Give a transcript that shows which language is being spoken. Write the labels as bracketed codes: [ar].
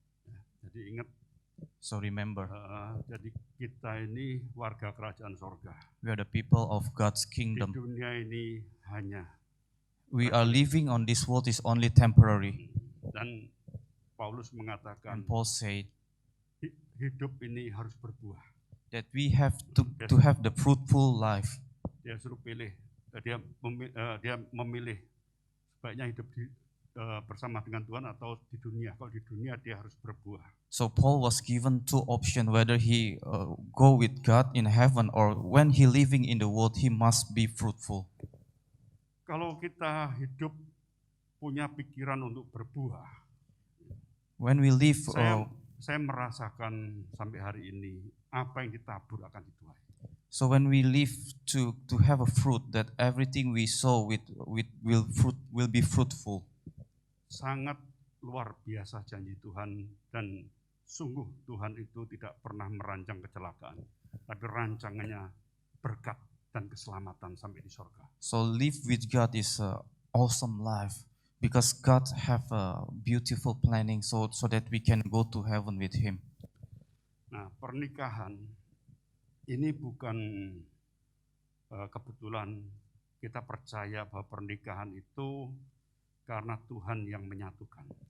[id] Ya, jadi ingat, [en] so remember, [id] jadi kita ini warga kerajaan sorga. [en] we are the people of God's [id] Di [en] kingdom. [id] dunia ini hanya, [en] We are living on this world is only temporary. [id] dan Paulus mengatakan, [en] And Paul said [id] hidup ini harus berbuah. [en] that we have to have the fruitful life. [id] Dia suruh pilih, dia memilih sebaiknya hidup bersama dengan Tuhan atau di dunia. Kalau di dunia dia harus berbuah. [en] So Paul was given two options whether he go with God in heaven or when he living in the world he must be fruitful. [id] Kalau kita hidup punya pikiran untuk berbuah, [en] When we live, [id] saya merasakan sampai hari ini apa yang ditabur akan dituai. [en] so when we live to have a fruit, that everything we sow will be fruitful. [id] Sangat luar biasa janji Tuhan, dan sungguh Tuhan itu tidak pernah merancang kecelakaan, tapi rancangannya berkat dan keselamatan sampai di sorga. [en] So live with God is a awesome life because God have a beautiful planning so that we can go to heaven with Him. [id] Nah, pernikahan ini bukan kebetulan. Kita percaya bahwa pernikahan itu karena Tuhan yang menyatukan.